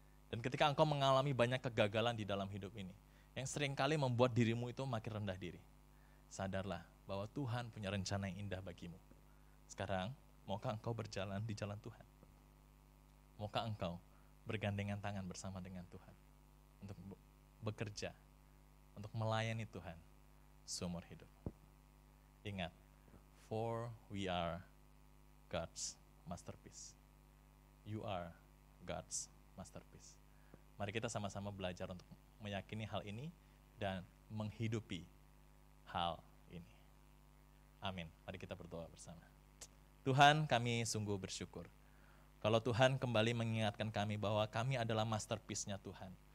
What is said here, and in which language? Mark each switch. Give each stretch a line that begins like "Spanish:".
Indonesian: Dan ketika engkau mengalami banyak kegagalan di dalam hidup ini, yang seringkali membuat dirimu itu makin rendah diri, sadarlah bahwa Tuhan punya rencana yang indah bagimu. Sekarang, maukah engkau berjalan di jalan Tuhan? Maukah engkau bergandengan tangan bersama dengan Tuhan, untuk bekerja, untuk melayani Tuhan seumur hidup. Ingat,
English: for we are God's masterpiece. You are God's masterpiece.
Indonesian: Mari kita sama-sama belajar untuk meyakini hal ini dan menghidupi hal ini. Amin. Mari kita berdoa bersama. Tuhan, kami sungguh bersyukur kalau Tuhan kembali mengingatkan kami bahwa kami adalah masterpiece-nya Tuhan.